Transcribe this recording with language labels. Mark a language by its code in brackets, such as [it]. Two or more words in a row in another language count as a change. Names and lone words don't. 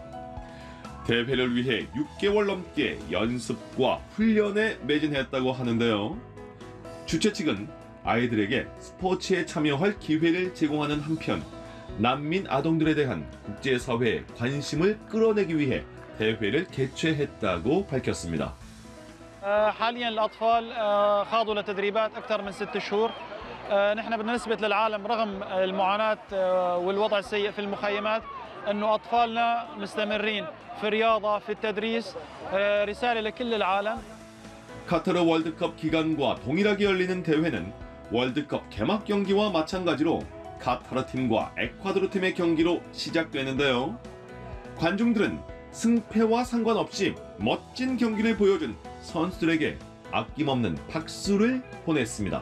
[ko] 대회를 위해 6개월 넘게 연습과 훈련에 매진했다고 하는데요. 주최 측은 아이들에게 스포츠에 참여할 기회를 제공하는 한편 난민 아동들에 대한 국제사회의 관심을 끌어내기 위해 대회를 개최했다고 밝혔습니다. [ar] حاليا الأطفال خاضوا لتدريبات أكثر من 6 شهور. نحن بدنا نثبت للعالم رغم المعاناة والوضع السيء في المخيمات أنه أطفالنا مستمرين في الرياضة في التدريس. رسالة لكل العالم. [ko] 카타르 월드컵 기간과 동일하게 열리는 대회는 월드컵 개막 경기와 마찬가지로 카타르 팀과 에콰도르 팀의 경기로 시작되는데요. 관중들은 승패와 상관없이 멋진 경기를 보여준 선수들에게 아낌없는 박수를 보냈습니다.